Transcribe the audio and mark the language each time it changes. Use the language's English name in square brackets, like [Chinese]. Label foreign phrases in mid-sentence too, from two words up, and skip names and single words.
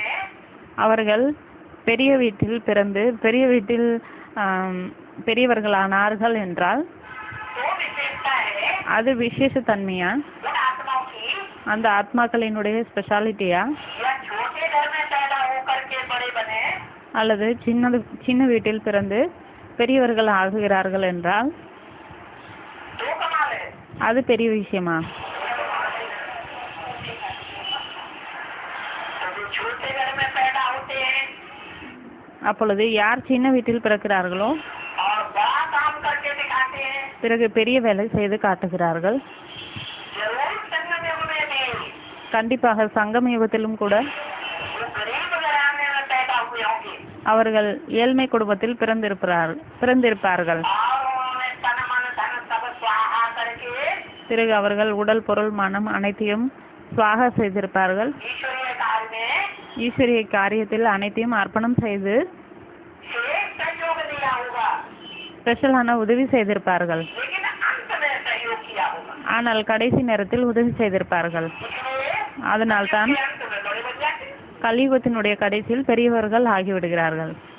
[Tamil] அவர்கள் பெரிய வீட்டில் பிறந்து பெரிய வீட்டில் பெரியவர்களானார்கள் என்றால் [Hindi] तो विशेषता है [Tamil] அது விசேஷ தன்மையா, [Hindi] उन आत्माओं की, [Tamil] அந்த ஆத்மாக்களினுடைய ஸ்பெஷாலிட்டியா, [Hindi] या छोटे घर में पैदा होकर के बड़े बने [Tamil] அல்லது சின்ன வீட்டில் பிறந்து பெரியவர்கள் ஆகுகிறார்கள் என்றால் [Hindi] तो कमाल है। [Tamil] அது பெரிய விஷயமா? [Hindi] तो जो छोटे घर में पैदा होते हैं [Tamil] அப்பொழுது யார் சின்ன வீட்டில் பிறக்கிறார்களோ [Hindi] और बड़ा काम करके दिखाते हैं, [Tamil] பிறகு பெரிய வேலை செய்து காட்டுகிறார்கள். [Hindi] जरूर संगम युग में भी [Tamil] கண்டிப்பாக சங்கம யுகத்திலும் கூட [Hindi] वो गरीब घराने में पैदा हुए होंगे [Tamil] அவர்கள் ஏழ்மை குடும்பத்தில் பிறந்திருப்பார்கள். [Hindi] और उन्होंने तन मन धन सब स्वाहा करके [Tamil] பிறகு அவர்கள் உடல் பொருள் மனம் அனைத்தையும் சுவாகா செய்திருப்பார்கள். [Hindi] ईश्वरीय कार्य में [Tamil] ஈஸ்வரிய காரியத்தில் அனைத்தையும் அர்ப்பணம் செய்து [Hindi] शेष सहयोग दिया होगा, [Tamil] ஸ்பெஷலான உதவி செய்திருப்பார்கள். [Hindi] लेकिन अंत में सहयोग किया होगा। [Tamil] ஆனால் कடைசி நேரத்தில் உதவி செய்திருப்பார்கள். [Hindi] इसलिए [Tamil] அதனால்தான் [Hindi] के अंत में बड़े बन जाते हैं। [Tamil] கலியுகத்தினுடைய கடைசியில் பெரியவர்கள் ஆகிவிடுகிறார்கள்.